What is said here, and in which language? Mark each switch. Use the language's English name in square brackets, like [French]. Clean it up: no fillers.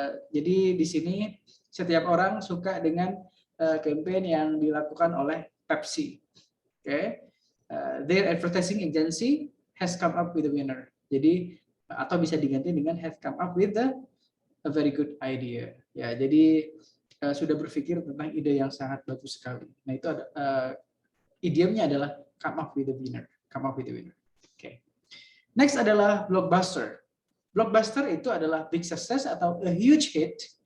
[Indonesian] Jadi di sini setiap orang suka dengan campaign yang dilakukan oleh Pepsi. [English] Their advertising agency has come up with a winner. [Indonesian] Jadi atau bisa diganti dengan [English] have come up with a very good idea. [Indonesian] Ya, jadi sudah berpikir tentang ide yang sangat bagus sekali. Nah, itu ada idiomnya adalah [English] come up with a winner. Come up with a winner. Oke. Next adalah blockbuster. Blockbuster [Indonesian] itu adalah [English] big success atau a huge hit.